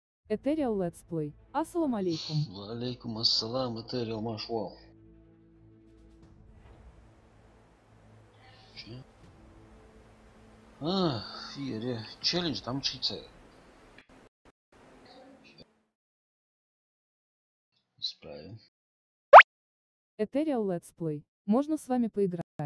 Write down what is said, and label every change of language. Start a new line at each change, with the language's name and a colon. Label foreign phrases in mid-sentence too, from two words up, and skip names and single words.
Russian: Ethereal Let's Play.
Arabic: السلام عليكم. عليكم السلام, Этериал Машвал.
Russian: Че? Челлендж там учиться. Исправим. Ethereal Let's Play. Можно с вами поиграть.